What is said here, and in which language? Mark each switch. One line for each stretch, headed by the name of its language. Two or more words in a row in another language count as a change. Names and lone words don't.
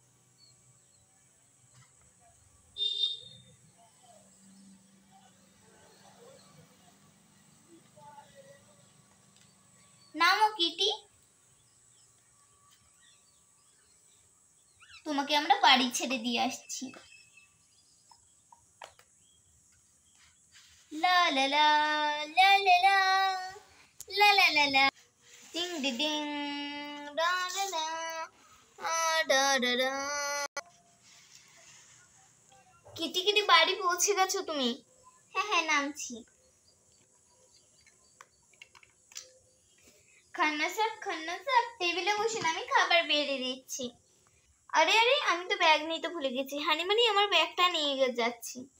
Bangla: নামো কিটি, তোমাকে আমরা বাড়ি ছেড়ে দিয়ে আসছি। লা লা লা লা লা লা লা লা লা লা। টিং ডিডিং ডা ডা ডা ডা ডা ডা। কিটি কিটি বাড়ি পৌঁছে গেছো তুমি? হ্যাঁ হ্যাঁ নামছি। খান্না স্যার টেবিলে বসুন, আমি খাবার বেড়ে দিচ্ছি। আরে আরে আমি তো ব্যাগ নিতে ভুলে গেছি। হানিমানি আমার ব্যাগটা নিয়ে যাচ্ছি।